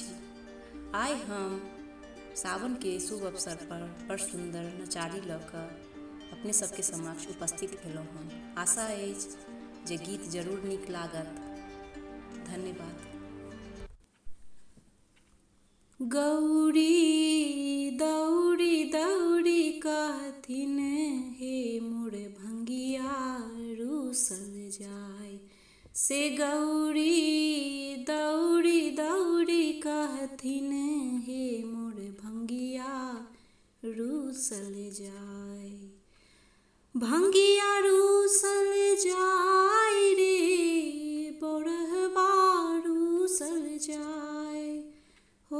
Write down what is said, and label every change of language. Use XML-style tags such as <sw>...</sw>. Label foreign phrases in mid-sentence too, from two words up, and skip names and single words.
<mai>आइ हम सावन के शुभ अवसर पर बड़ सुंदर नचारी लऽ कऽ अपने सबके समक्ष उपस्थित भेलहुँ हँ। आशा अछि जे गीत जरूर नीक लागत। धन्यवाद। गौरी दौड़ी दौड़ी कहथिन हे मोर भंगिया रूसल जाय से। गौरी दौड़ी दौड़ी कहथिन हे मोर भंगिया रूसल जाय। भंगिया रूसल जाय रे बौरहबा रूसल जाय हो।</mai>